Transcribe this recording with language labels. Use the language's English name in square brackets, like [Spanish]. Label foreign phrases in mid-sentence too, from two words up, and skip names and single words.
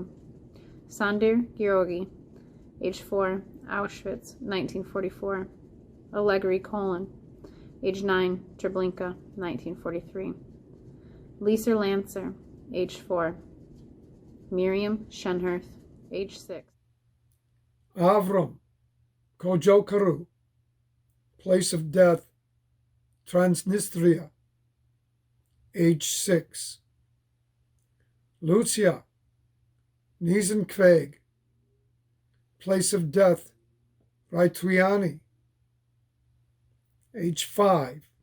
[English] Sandir Georgi, age 4, Auschwitz, 1944. Allegri Colon, age 9, Treblinka, 1943. Lisa Lancer, age 4. Miriam Shenhurth, age 6. Avram Kojokaru, place of death, Transnistria, age 6. Lucia Niesenkveig, place of death, Raitwiani, age 5.